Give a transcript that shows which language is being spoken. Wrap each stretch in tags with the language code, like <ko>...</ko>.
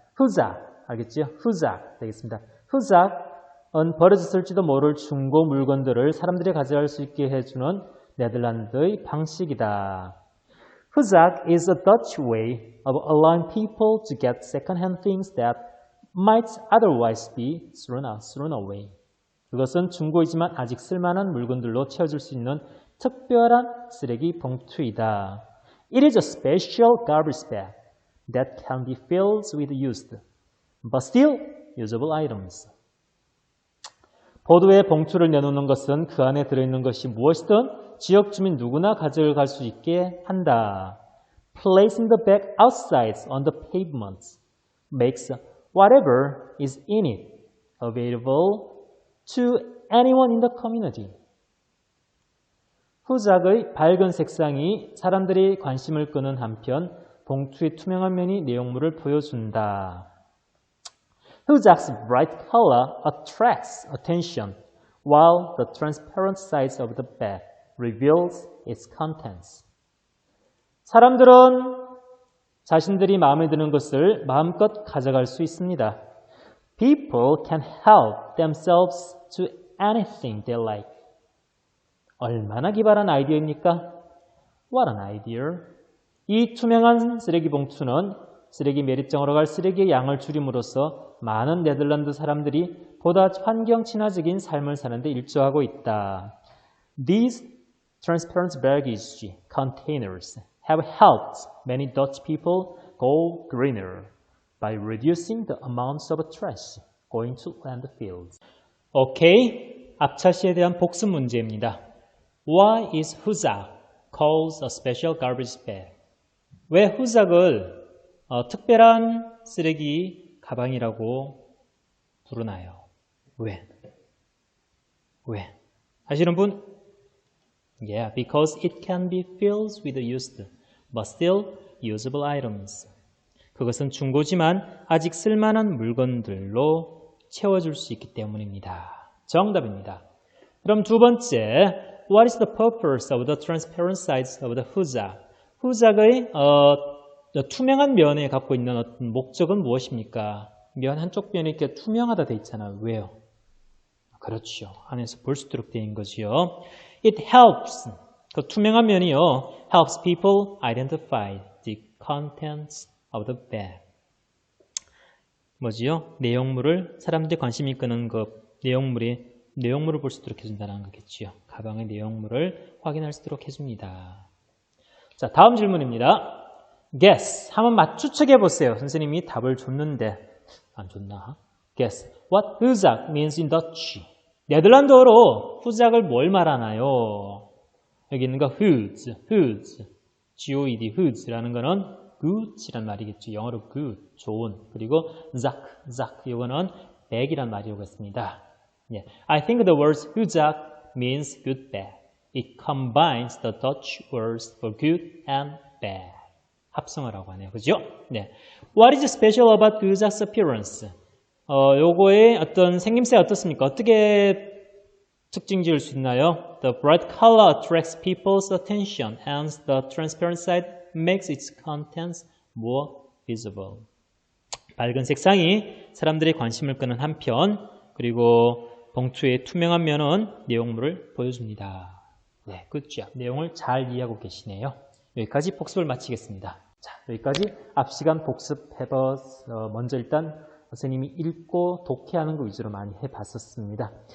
<ko>후작, 알겠죠? 후작 되겠습니다. 후작은 버려졌을지도 모를 중고 물건들을 사람들이 가져갈 수 있게 해주는 네덜란드의 방식이다.</ko> <en>후작 is a Dutch way of allowing people to get second-hand things that might otherwise be thrown away.</en> <ko>그것은 중고이지만 아직 쓸만한 물건들로 채워줄 수 있는 특별한 쓰레기 봉투이다.</ko> <en>It is a special garbage bag that can be filled with used, but still usable items.</en> <ko>보도에 봉투를 내놓는 것은 그 안에 들어있는 것이 무엇이든 지역 주민 누구나 가져갈 수 있게 한다.</ko> <en>Placing the bag outside on the pavement makes whatever is in it available to anyone in the community.</en> <ko>후작의 밝은 색상이 사람들이 관심을 끄는 한편 봉투의 투명한 면이 내용물을 보여준다.</ko> <en>후작's bright color attracts attention, while the transparent size of the bag reveals its contents.</en> <ko>사람들은 자신들이 마음에 드는 것을 마음껏 가져갈 수 있습니다.</ko> <en>People can help themselves to anything they like.</en> <ko>얼마나 기발한 아이디어입니까?</ko> <en>What an idea.</en> <ko>이 투명한 쓰레기 봉투는 쓰레기 매립장으로 갈 쓰레기의 양을 줄임으로써 많은 네덜란드 사람들이 보다 환경 친화적인 삶을 사는 데 일조하고 있다.</ko> <en>These transparent baggage containers have helped many Dutch people go greener by reducing the amounts of trash going to landfills.</en> <ko>오케이, 앞차시에 대한 복습 문제입니다.</ko> <en>Why is 후작 called a special garbage bag?</en> <ko>왜 후작을 특별한 쓰레기 가방이라고 부르나요? 왜? 아시는 분?</ko> <en>Yeah, because it can be filled with used but still usable items.</en> <ko>그것은 중고지만 아직 쓸만한 물건들로 채워줄 수 있기 때문입니다. 정답입니다. 그럼 두 번째,</ko> <en>What is the purpose of the transparent sides of the 후작?</en> <ko>후작의 투명한 면에 갖고 있는 어떤 목적은 무엇입니까? 면 한쪽 면이 이렇게 투명하다 돼 있잖아요. 왜요? 그렇죠. 안에서 볼 수 있도록 되어 있는 거지요.</ko> <en>It helps.</en> <ko>그 투명한 면이요.</ko> <en>helps people identify the contents of the bag.</en> <ko>뭐지요? 내용물을 사람들이 관심이 끄는 그 내용물을 볼 수 있도록 해준다는 거겠지요. 가방의 내용물을 확인할 수 있도록 해줍니다. 자, 다음 질문입니다.</ko> <en>Guess.</en> <ko>한번 추측해 보세요. 선생님이 답을 줬는데 안 줬나?</ko> <en>Guess. What 후작 means in Dutch?</en> <ko>네덜란드어로 후작을 뭘 말하나요? 여기 있는 거 hoods, G-O-E-D, hoods라는 거는 good이란 말이겠죠. 영어로 good, 좋은. 그리고 zak, 이거는 bag이란 말이 오겠습니다.</ko> <en>Yeah. I think the word 후작 means good bag. It combines the Dutch words for good and bad.</en> <ko>합성을 하고 하네요. 그죠? 네.</ko> <en>What is special about 후작's appearance?</en> <ko>요거의 어떤 생김새가 어떻습니까? 어떻게 특징 지을 수 있나요?</ko> <en>The bright color attracts people's attention and the transparent side makes its contents more visible.</en> <ko>밝은 색상이 사람들의 관심을 끄는 한편 그리고 봉투의 투명한 면은 내용물을 보여줍니다. 네, 그렇죠. 내용을 잘 이해하고 계시네요. 여기까지 복습을 마치겠습니다. 자, 여기까지 앞 시간 복습해봐서 먼저 일단 선생님이 읽고 독해하는 거 위주로 많이 해봤었습니다.</ko>